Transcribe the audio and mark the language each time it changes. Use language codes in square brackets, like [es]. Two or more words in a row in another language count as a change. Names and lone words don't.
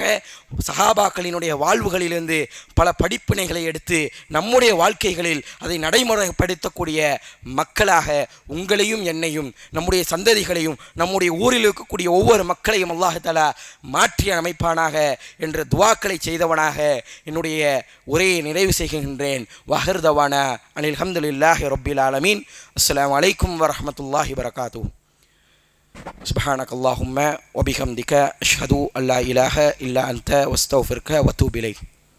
[ta] சஹாபாக்களினுடைய வாழ்வுகளிலிருந்து பல படிப்பினைகளை எடுத்து நம்முடைய வாழ்க்கைகளில் அதை நடைமுறைப்படுத்தக்கூடிய மக்களாக உங்களையும் என்னையும் நம்முடைய சந்ததிகளையும் நம்முடைய ஊரில் இருக்கக்கூடிய ஒவ்வொரு மக்களையும் அல்லாஹ் தஆலா மாற்றி அமைப்பானாக என்ற துஆக்களை செய்தவனாக என்னுடைய உரையை நிறைவு செய்கின்றேன். [ar] وآخر دعوانا أن الحمد لله رب العالمين. السلام عليكم ورحمة الله وبركاته. سبحانك اللهم وبحمدك أشهد أن لا إله إلا أنت واستغفرك وأتوب إليك.